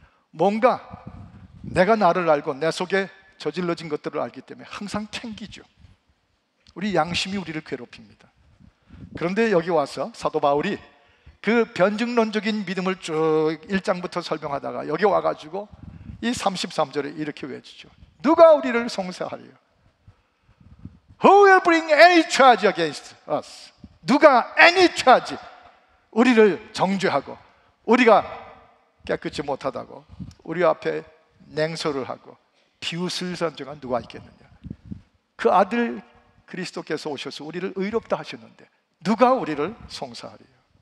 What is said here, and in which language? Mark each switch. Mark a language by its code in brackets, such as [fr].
[ko] 뭔가 내가 나를 알고 내 속에 저질러진 것들을 알기 때문에 항상 챙기죠. 우리 양심이 우리를 괴롭힙니다. 그런데 여기 와서 사도 바울이 그 변증론적인 믿음을 쭉 1장부터 설명하다가 여기 와가지고 이 33절에 이렇게 외치죠. 누가 우리를 송사하리요? [en] Who will bring any charge against us? [ko] 누가 [en] any charge, [ko] 우리를 정죄하고 우리가 깨끗이 못하다고 우리 앞에 냉소를 하고 비웃을 선정한 누가 있겠느냐? 그 아들 그리스도께서 오셔서 우리를 의롭다 하셨는데 누가 우리를 송사하리요?